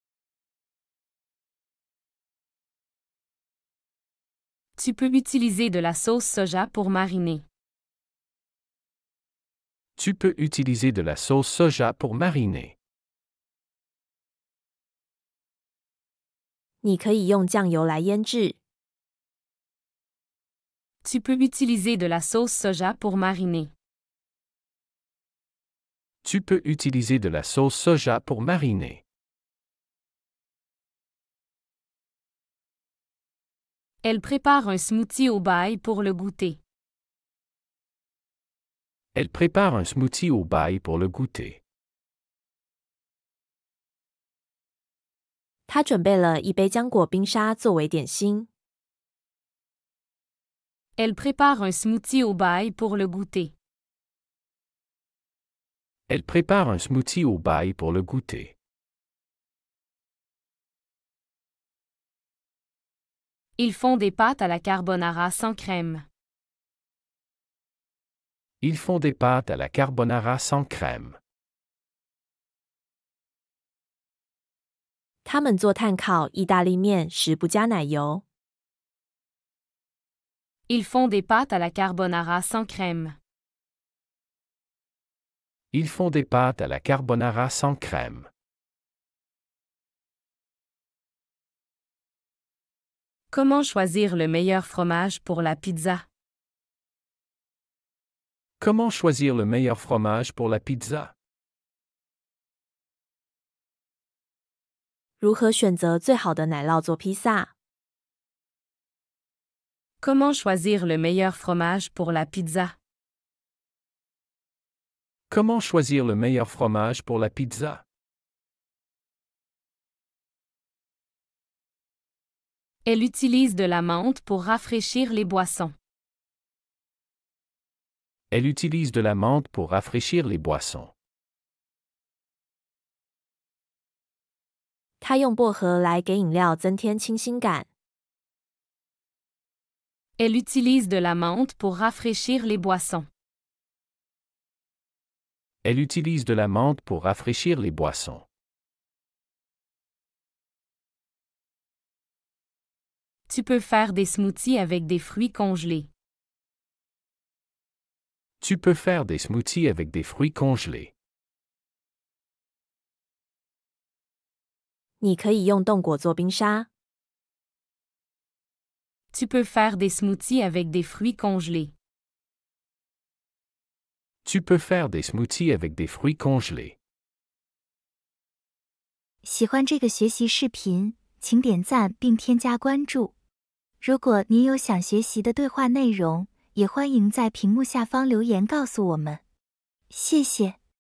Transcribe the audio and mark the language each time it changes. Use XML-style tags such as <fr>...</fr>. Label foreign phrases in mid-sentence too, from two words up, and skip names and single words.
<fr>Tu peux utiliser de la sauce soja pour mariner. Tu peux utiliser de la sauce soja pour mariner.</fr> <zh>你可以用酱油来腌制。</zh> <fr>Tu peux utiliser de la sauce soja pour mariner. Tu peux utiliser de la sauce soja pour mariner. Elle prépare un smoothie au bail pour le goûter. Elle prépare un smoothie au bail pour le goûter.</fr> <zh>她准备了一杯浆果冰沙作为点心。</zh> <fr>Elle prépare un smoothie au bail pour le goûter. Elle prépare un smoothie au bail pour le goûter. Ils font des pâtes à la carbonara sans crème. Ils font des pâtes à la carbonara sans crème.</fr> <zh>他们做炭烤意大利面时不加奶油。</zh> <fr>Ils font des pâtes à la carbonara sans crème. Ils font des pâtes à la carbonara sans crème. Comment choisir le meilleur fromage pour la pizza? Comment choisir le meilleur fromage pour la pizza?</fr> <zh>如何选择最好的奶酪做披萨？</zh> <fr>Comment choisir le meilleur fromage pour la pizza? Comment choisir le meilleur fromage pour la pizza? Elle utilise de la menthe pour rafraîchir les boissons. Elle utilise de la menthe pour rafraîchir les boissons.</fr> <zh>她用薄荷来给饮料增添清新感。</zh> <fr>Elle utilise de la menthe pour rafraîchir les boissons. Elle utilise de la menthe pour rafraîchir les boissons. Tu peux faire des smoothies avec des fruits congelés. Tu peux faire des smoothies avec des fruits congelés.</fr> <zh>你可以用冻果做冰沙。</zh> <fr>Tu peux faire des smoothies avec des fruits congelés. Tu peux faire des smoothies avec des fruits congelés.</fr> <zh>喜欢这个学习视频，请点赞并添加关注。如果您有想学习的对话内容，也欢迎在屏幕下方留言告诉我们。谢谢。</zh>